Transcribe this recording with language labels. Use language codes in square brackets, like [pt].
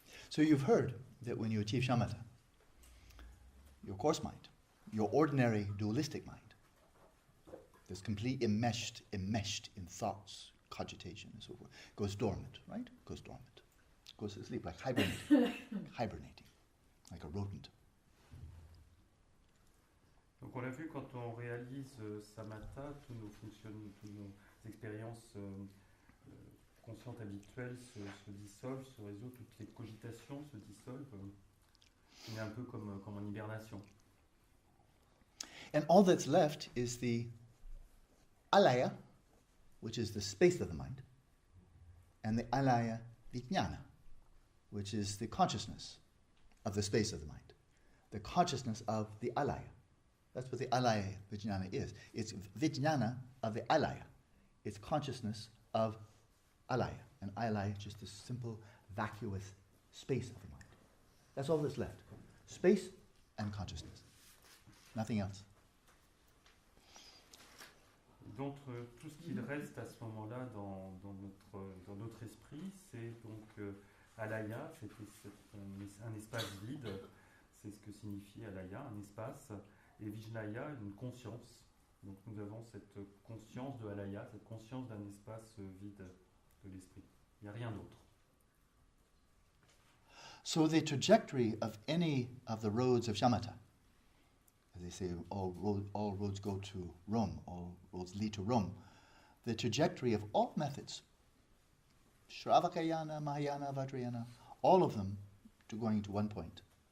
[en] So you've heard that when you achieve shamatha, your coarse mind, your ordinary dualistic mind, that's completely enmeshed in thoughts, cogitation, and so forth, goes dormant, right? Goes dormant. Goes to sleep, like hibernating, like a rodent. [fr] Donc on l'a vu, quand on réalise samatha, tous nos expériences conscientes habituelles se dissolvent, se résolvent, toutes les cogitations se dissolvent. On est un peu comme en hibernation. [en] And all that's left is the alaya, which is the space of the mind, and the alaya vijnana, which is the consciousness of the space of the mind, the consciousness of the alaya. That's what the alaya vijnana is. It's vijnana of the alaya. It's consciousness of alaya. And alaya is just a simple, vacuous space of the mind. That's all that's left. Space and consciousness. Nothing else. [fr] Donc tout ce qu'il reste à ce moment-là dans notre esprit, c'est donc alaya, c'est un espace vide, c'est ce que signifie alaya, un espace, et vijnaya, une conscience. Donc nous avons cette conscience de alaya, cette conscience d'un espace vide de l'esprit. Il n'y a rien d'autre. [en] So the trajectory of any of the roads of shamatha, as they say, all roads go to Rome, all roads lead to Rome. The trajectory of all methods, Shravakayana, Mahayana, Vajrayana, all of them going to one point.